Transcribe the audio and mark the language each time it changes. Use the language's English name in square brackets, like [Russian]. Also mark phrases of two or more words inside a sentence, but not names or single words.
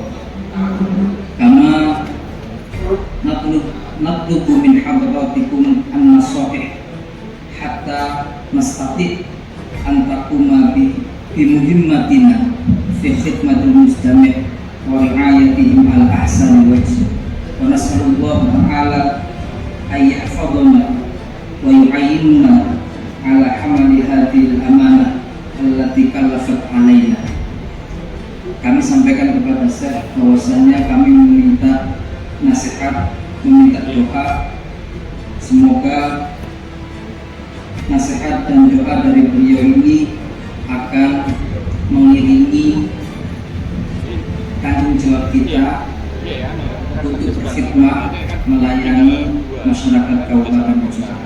[Arabic] كما نطلب من حضرتكم النصائح حتى نستطيع أن نقوم بمهمتنا في خدمة المستمع ورعايتهم على أحسن وجه. ونسأل الله تعالى أن يحفظنا ويعيننا على حمل هذه الأمانة التي كلفت علينا. [Indonesian] Kami sampaikan kepada Syekh bahwasanya kami meminta nasihat, meminta doa Semoga nasihat dan doa dari beliau ini akan mengiringi tanggung jawab kita untuk berkhidmat melayani masyarakat Kabupaten Mojokerto.